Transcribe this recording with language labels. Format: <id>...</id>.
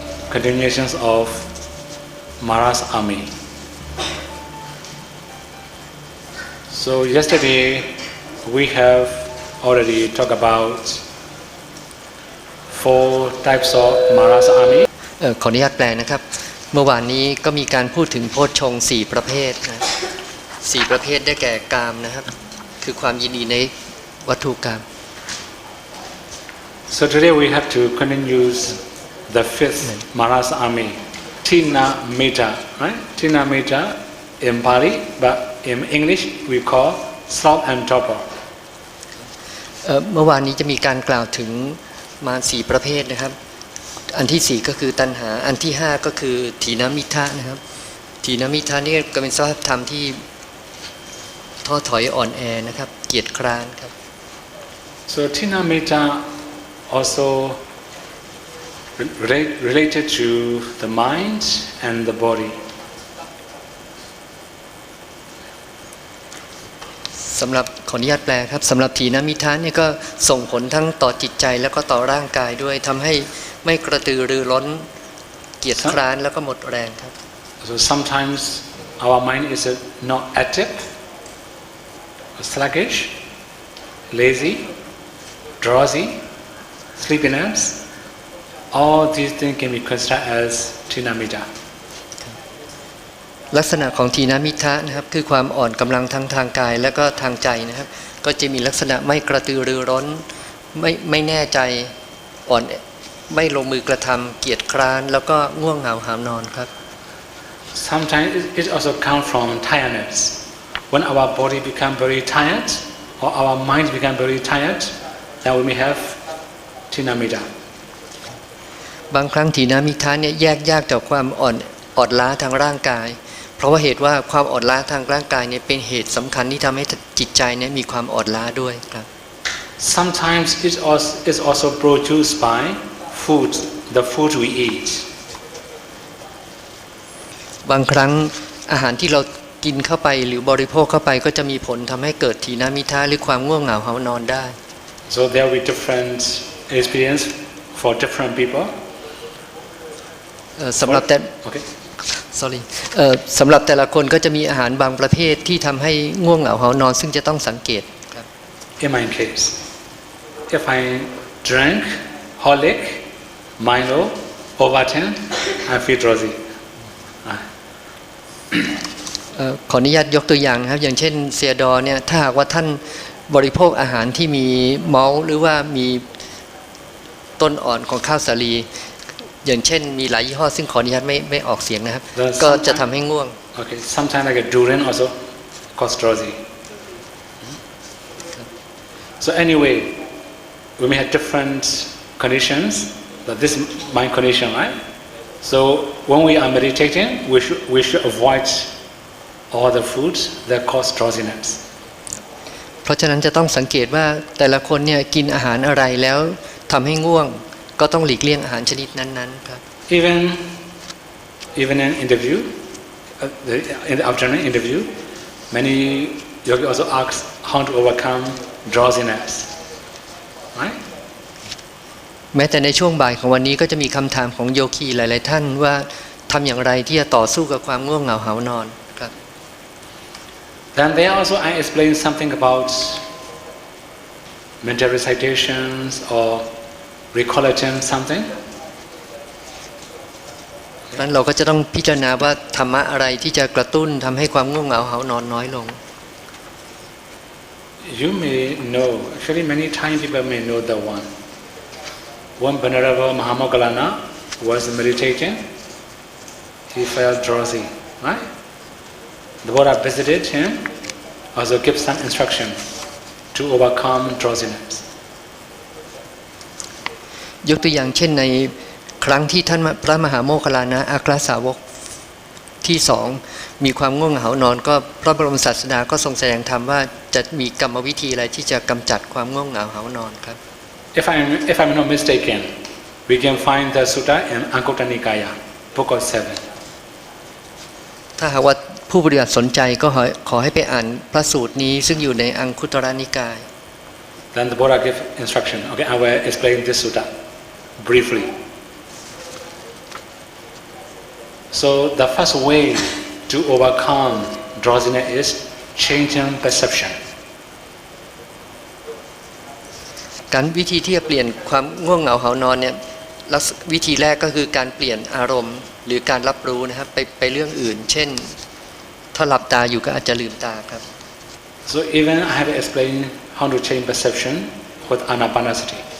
<en>Continuations of Mara's army. So yesterday we have already talked about 4 types of Mara's army.</en> <th>ขออนุญาตแปลนะครับเมื่อวานนี้ก็มีการพูดถึงโพชฌงค์4ประเภทนะ4ประเภทได้แก่กามนะครับคือความยินดีในวัตถุกาม</th> <en>So today we have to continue the 5th Mara's army Tina Metta, right? Tina Metta in Pali, but in English we call Salt and Torpor.</en> <th>เมื่อวานนี้จะมีการกล่าวถึงมาร4ประเภทนะครับอันที่4ก็คือตัณหาอันที่5ก็คือถีนมิทะนะครับถีนมิทะนี่ก็เป็นสภาพธรรมที่ท้อถอยอ่อนแอนะครับเกียจคร้านครับ</th> <en>So Tina Metta also related to the mind and the body.</en> <th>สำหรับขออนุญาตแปลครับสำหรับถีนมิทะนี่ก็ส่งผลทั้งต่อจิตใจแล้วก็ต่อร่างกายด้วยทำให้ไม่กระตือรือร้นเกียจคร้านแล้วก็หมดแรงครับ</th> <en>So sometimes our mind is not active, sluggish, lazy, drowsy, sleepiness. All these things can be considered as Tina Metta.</en> <th>ลักษณะของถีนมิทะนะครับคือความอ่อนกำลังทั้งทางกายและก็ทางใจนะครับก็จะมีลักษณะไม่กระตือรือร้นไม่แน่ใจอ่อนไม่ลงมือกระทำเกียจคร้านแล้วก็ง่วงเหงาหาวนอนครับ</th> <en>Sometimes it also comes from tiredness. When our body become very tired or our mind become very tired, then we may have Tina Metta.</en> <th>บางครั้งถีนมิทะเนี่ยแยกยากจากความอ่อนล้าทางร่างกายเพราะว่าเหตุว่าความอ่อนล้าทางร่างกายเนี่ยเป็นเหตุสำคัญที่ทำให้จิตใจเนี่ยมีความอ่อนล้าด้วยครับ</th> <en>Sometimes it is also produced by food, the food we eat.</en> <th>บางครั้งอาหารที่เรากินเข้าไปหรือบริโภคเข้าไปก็จะมีผลทำให้เกิดถีนมิทะหรือความง่วงเหงาหาวนอนได้</th> <en>So there will be different experience for different people.</en> <th>สำหรับแต่</th> <en>Okay. sorry</en> <th>สำหรับแต่ละคนก็จะมีอาหารบางประเภทที่ทำให้ง่วงเหงาหาวนอนซึ่งจะต้องสังเกตครับ</th> <en>In my case, if I drank Horlick, Milo, Ovaltine, I feel drowsy.</en> <th>ขออนุญาตยกตัวอย่างนะครับอย่างเช่นเซียดอเนี่ยถ้าหากว่าท่านบริโภคอาหารที่มีเมาส์หรือว่ามีต้นอ่อนของข้าวสาลีอย่างเช่นมีหลายยี่ห้อซึ่งขออนุญาตไม่ออกเสียงนะครับก็จะทำให้ง่วง</th> <en>Okay, sometimes like a durian also cause drowsy. So anyway, we may have different conditions, but this mind condition, right? So when we are meditating, we should avoid all the foods that cause drowsiness.</en> <th>เพราะฉะนั้นจะต้องสังเกตว่าแต่ละคนเนี่ยกินอาหารอะไรแล้ว ทำให้ง่วงก็ต้องหลีกเลี่ยงอาหารชนิดนั้นๆครับ</th> <en>Even in interview, in the afternoon interview, many yogis also ask how to overcome drowsiness, right?</en> <th>แม้แต่ในช่วงบ่ายของวันนี้ก็จะมีคำถามของโยคีหลายๆท่านว่าทำอย่างไรที่จะต่อสู้กับความง่วงเหงาหานอนครับ</th> <en>Then there also I explain something about mental recitations or recollection something.</en> <th>นั้นเราก็จะต้องพิจารณาว่าธรรมะอะไรที่จะกระตุ้นทำให้ความง่วงเหงาหานอนน้อยลง</th> <en>You may know, actually many Thai people may know the one. When Venerable Mahamoggallana was meditating, he felt drowsy, right? The Buddha visited him, also gave some instruction to overcome drowsiness.</en> <th>ยกตัวอย่างเช่นในครั้งที่ท่านพระมหาโมคคัลลานะอัครสาวกที่สองมีความง่วงเหงานอนก็พระบรมศาสดาก็ทรงแสดงธรรมว่าจะมีกรรมวิธีอะไรที่จะกำจัดความง่วงเหงาหานอนครับ</th> <en>If I'm not mistaken, we can find the sutta in Anguttara Nikaya, book of 7.</en> <th>ถ้าหากว่าผู้ปฏิบัติสนใจก็ขอให้ไปอ่านพระสูตรนี้ซึ่งอยู่ในอังคุตรนิกาย</th> <en>Then the Buddha gave instruction. Okay, I will explain this sutta briefly. So the first way to overcome drowsiness is changing perception.</en> <th>การวิธีที่จะเปลี่ยนความง่วงเหงาหานอนเนี่ยวิธีแรกก็คือการเปลี่ยนอารมณ์หรือการรับรู้นะครับไปเรื่องอื่นเช่นถ้าหลับตาอยู่ก็อาจจะลืมตาครับ</th> <en>So even I have explained how to change perception with anapanasati.</en>